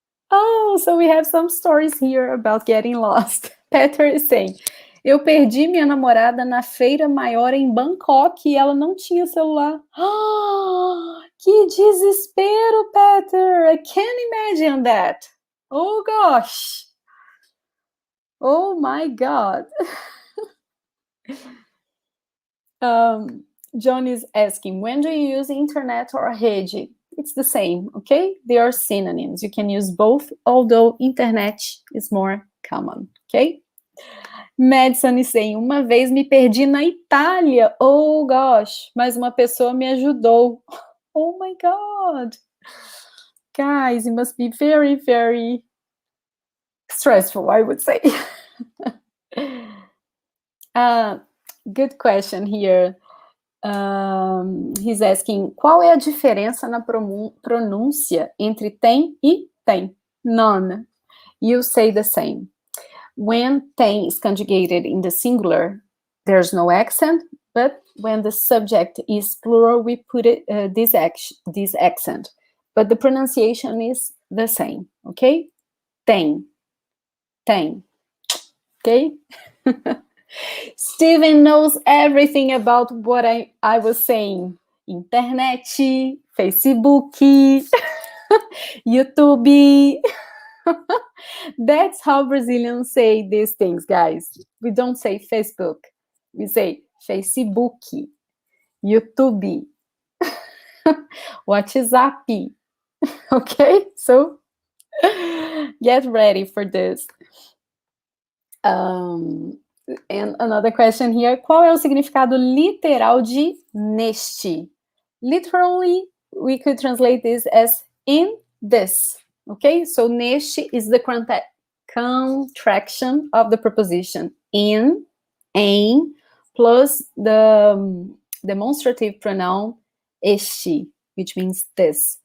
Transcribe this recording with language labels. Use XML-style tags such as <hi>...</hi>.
<en>Oh, so we have some stories here about getting lost. Peter is saying,</en> <pt>eu perdi minha namorada na feira maior em Bangkok e ela não tinha celular. Oh, que desespero, Peter!</pt> <en>I can't imagine that. Oh, gosh. Oh, my God. John is asking, when do you use internet or rede? It's the same, okay? They are synonyms. You can use both, although internet is more common, okay? Madison is saying,</en> <pt>uma vez me perdi na Itália.</pt> <en>Oh, gosh.</en> <pt>Mas uma pessoa me ajudou.</pt> <en>Oh, my God. Guys, it must be very, very stressful, I would say. Good question here. He's asking,</en> <pt>qual é a diferença na pronúncia entre tem e tem?</pt> <en>None. You say the same. When tem is conjugated in the singular, there's no accent, but when the subject is plural, we put it this accent. But the pronunciation is the same, okay? Tem. Tem. Okay? Steven knows everything about what I was saying. Internet, Facebook, YouTube. That's how Brazilians say these things, guys. We don't say Facebook. We say Facebook, YouTube, WhatsApp. Okay? So, get ready for this. And another question here.</en> <pt>Qual é o significado literal de neste?</pt> <en>Literally, we could translate this as in this. Okay, so neste is the contraction of the preposition in, em, plus the demonstrative pronoun este, which means this.</en>